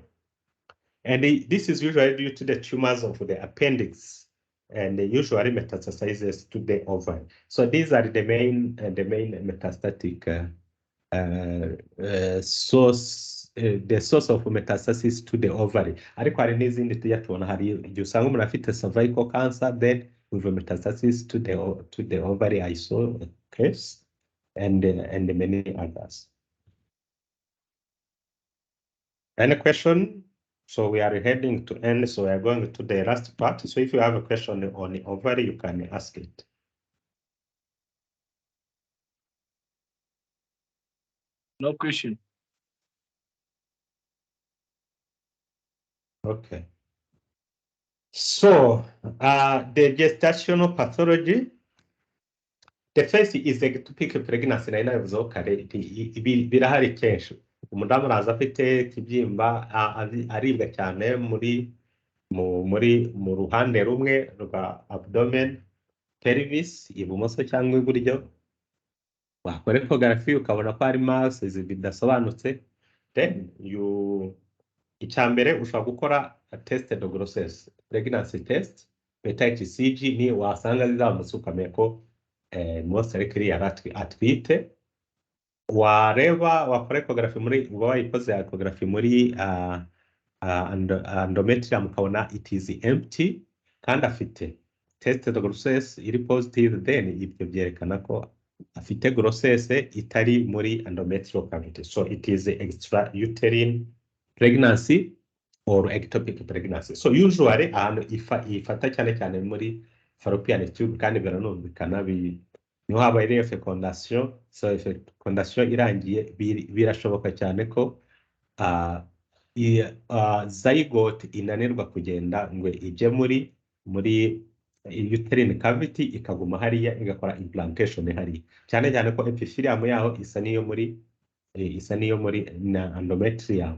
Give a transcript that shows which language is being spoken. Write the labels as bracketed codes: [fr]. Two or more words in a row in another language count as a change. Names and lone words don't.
[en] And this is usually due to the tumors of the appendix, and usually metastasizes to the ovary. So these are the main metastatic source, the source of metastasis to the ovary. [rw] Ariko hari n'izindi tujya tubona, hari igihe usanga umuntu afite [en] cervical cancer, then with metastasis to the ovary. I saw a case, and many others. Any question? So we are heading to end, so we are going to the last part. So if you have a question on the ovary, you can ask it. No question. Okay. So the gestational pathology, the first is ectopic pregnancy. [rw] Na inavuze kare birahari kenshi. Umudamu araza afite ikibyimba aribwa cyane mu ruhande rumwe rwa [en] abdomen, pelvis, [rw] ibumoso cyangwa iburyo. Wakora ecography ukabona ko hari masses bidasobanutse, then icyambere ushobora gukora [fr] test de grossesse, [en] pregnancy test, beta HCG, [rw] ni wasanga zizamutse ukamenya ko [en] most likely [rw] atwite. Wakora ecography muri wayikoze ecography muri endometrium ukabona [en] it is empty [rw] kandi afite [fr] test de grossesse [rw] iri positive, then ibyo byerekana ko afite grossesse itari muri [en] endometrial cavity. So it is extra uterine pregnancy or ectopic pregnancy. [rw] So usually ahantu ifata cyane muri [en] fallopian tube [rw] kandi biranumvikana niho habaye fecondation. So fecondation irangiye birashoboka cyane ko zygote inanirwa kugenda ngo ije muri [en] uterine cavity, [rw] ikaguma hariya igakora implantation hariya, cyane ko epithelium yaho isa niyo muri endometrium.